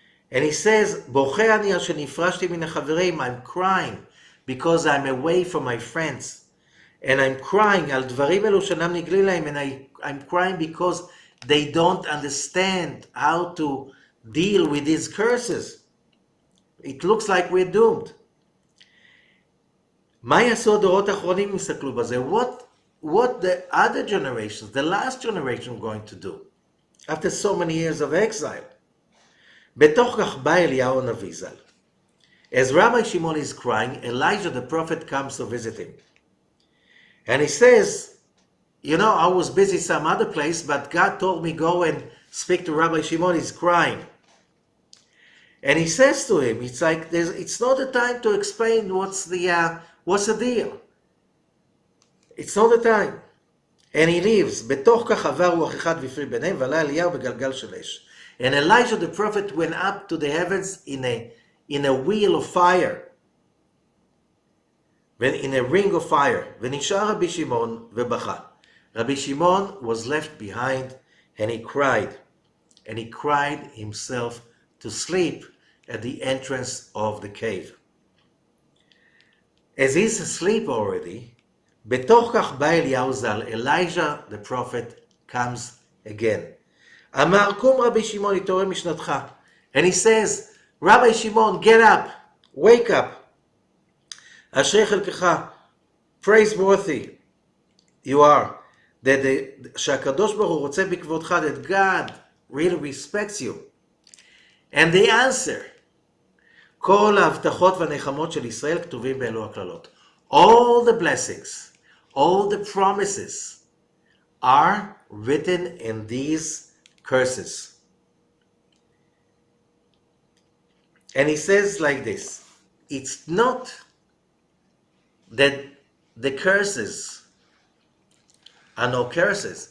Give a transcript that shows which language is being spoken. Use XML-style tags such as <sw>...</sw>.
<en>And he says,</en> <he>"Boche ani asher nifrashti min hachaverim,"</he> <en>I'm crying because I'm away from my friends. And I'm crying,</en> <he>al dvarim elu shenam nigli lahem,</he> <en>and I'm crying because they don't understand how to deal with these curses. It looks like we're doomed.</en> <he>מה יעשו הדורות האחרונים יסתכלו בזה?</he> <en>What the other generations, the last generation, are going to do after so many years of exile?</en> <he>בתוך כך בא אליהו הנביא ז"ל.</he> <en>As Rabbi Shimon is crying, Elijah the prophet comes to visit him. And he says, you know, I was busy some other place, but God told me go and speak to Rabbi Shimon, he's crying. And he says to him, it's like, it's not the time to explain what's the deal. It's not the time. And he leaves.</en> <he>בתוך כך עבר רוח אחד והפריד ביניהם, ועלה אליהו בגלגל של אש.</he> <en>And Elijah the prophet went up to the heavens in a wheel of fire. In a ring of fire.</en> <he>ונשאר רבי שמעון ובכה.</he> <en>Rabbi Shimon was left behind and he cried. And he cried himself to sleep at the entrance of the cave. As he's asleep already,</en> <he>בתוך כך בא אליהו ז"ל,</he> <en>Elijah the prophet comes again.</en> <he>אמר קום רבי שמעון התעורר משנתך.</he> <en>And he says, Rabbi Shimon, get up, wake up.</en> <he>אשרי חלקך,</he> <en>praiseworthy you are,</en> <he>שהקדוש ברוך הוא רוצה בכבודך,</he> <en>that God really respects you. And the answer,</en> <he>כל ההבטחות והנחמות של ישראל כתובים באלו הכללות.</he> <en>All the blessings, all the promises are written in these curses. And he says like this, it's not that the curses are no curses.</en>